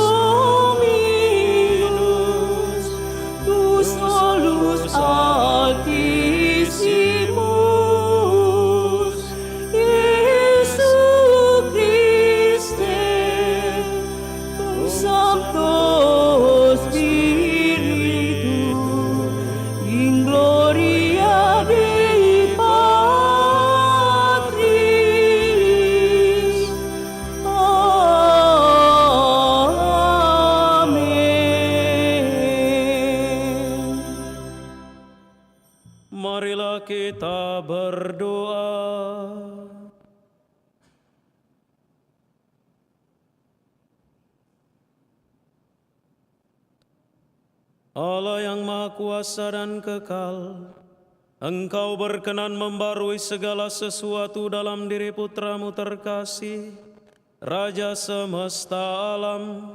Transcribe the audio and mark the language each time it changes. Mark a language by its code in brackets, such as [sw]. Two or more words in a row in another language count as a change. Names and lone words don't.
[la] Dominus, tu solus Altissimus, Iesu Christe, cum Sancto Spiritu, in gloria Dei Patris. [id] Amin. Marilah kita berdoa. Allah yang Maha Kuasa dan Kekal, Engkau berkenan membarui segala sesuatu dalam diri Putramu terkasih, Raja semesta alam.